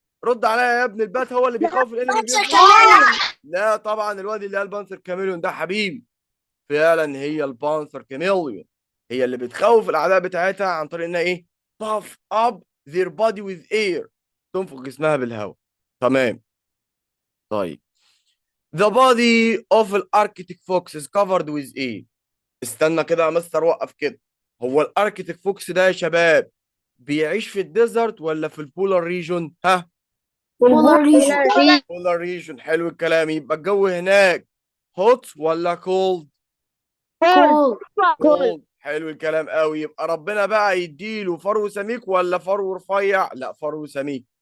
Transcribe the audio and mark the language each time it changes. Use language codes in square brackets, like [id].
[ar] رد عليا يا ابني، البات هو اللي بيخوف الانمي بينفخ؟ لا طبعا، الواد اللي هي البانثر كاميليون ده حبيبي. فعلا هي البانثر كاميليون هي اللي بتخوف الاعداء بتاعتها عن طريق انها ايه؟ [en] buff up their body with air، [ar] تنفخ جسمها بالهواء. تمام. [en] طيب، the body of the Arctic fox is covered with [ar] ايه؟ استنى كده يا مستر، وقف كده. هو الاركتيك فوكس ده يا شباب بيعيش في الديزرت ولا في البولار ريجون؟ ها؟ بولار ريجن. بولار ريجون. حلو الكلام. يبقى الجو هناك هوت ولا كولد؟ كول. كولد. حلو الكلام قوي. يبقى ربنا بقى يديله فرو سميك ولا فرو رفيع؟ لا، فرو سميك.